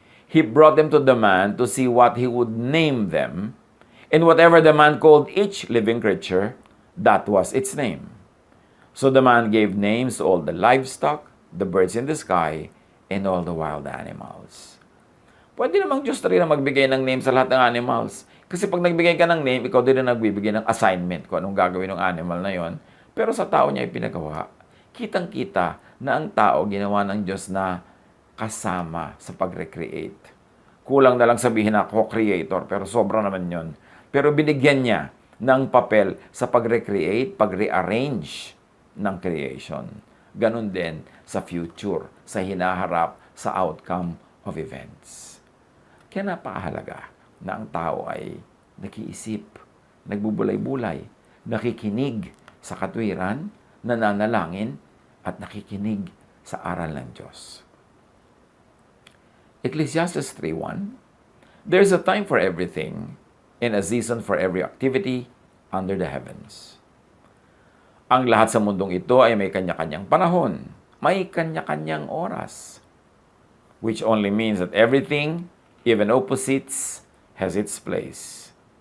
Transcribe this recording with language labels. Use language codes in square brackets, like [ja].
[en] He brought them to the man to see what he would name them, and whatever the man called each living creature, that was its name. So the man gave names to all the livestock, the birds in the sky, and all the wild animals. [tl] Pwede namang Diyos rin na magbigay ng name sa lahat ng animals. Kasi pag nagbigay ka ng name, ikaw din na nagbibigay ng assignment kung anong gagawin ng animal na yon. Pero sa tao niya ipinagawa. Kitang-kita na ang tao ginawa ng Diyos na kasama sa pag-recreate. Kulang na lang sabihin na co-creator, pero sobra naman yon. Pero binigyan niya ng papel sa pag-recreate, pag-rearrange ng creation. Ganon din sa future, sa hinaharap, sa [en] outcome of events. [tl] Kaya napakahalaga na ang tao ay nakiisip, nagbubulay-bulay, nakikinig sa katwiran, nananalangin, at nakikinig sa aral ng Diyos. [en] Ecclesiastes 3:1, there's a time for everything and a season for every activity under the heavens. [tl] Ang lahat sa mundong ito ay may kanya-kanyang panahon, may kanya-kanyang oras, [en] which only means that everything, even opposites, has its place.